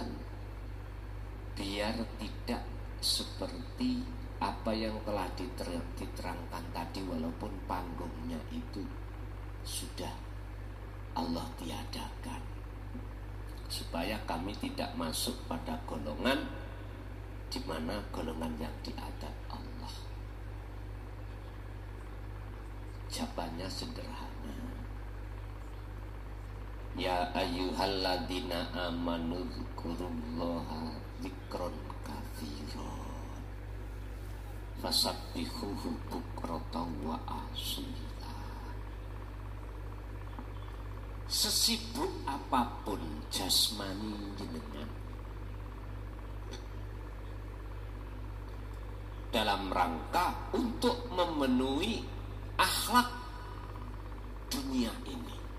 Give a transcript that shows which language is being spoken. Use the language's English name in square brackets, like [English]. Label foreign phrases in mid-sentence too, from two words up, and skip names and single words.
[Indonesian] biar tidak seperti apa yang telah diterangkan tadi, walaupun panggungnya itu sudah Allah tiadakan, supaya kami tidak masuk pada golongan di mana golongan yang diadab Allah. Jawabannya sederhana. [Arabic] يا أيها الذين آمنوا اذكروا الله ذكرا كثيرا فسبحوه بكرة وأصيلا. [Indonesian] Sesibuk apapun jasmani jenengan, dalam rangka untuk memenuhi akhlak dunia ini,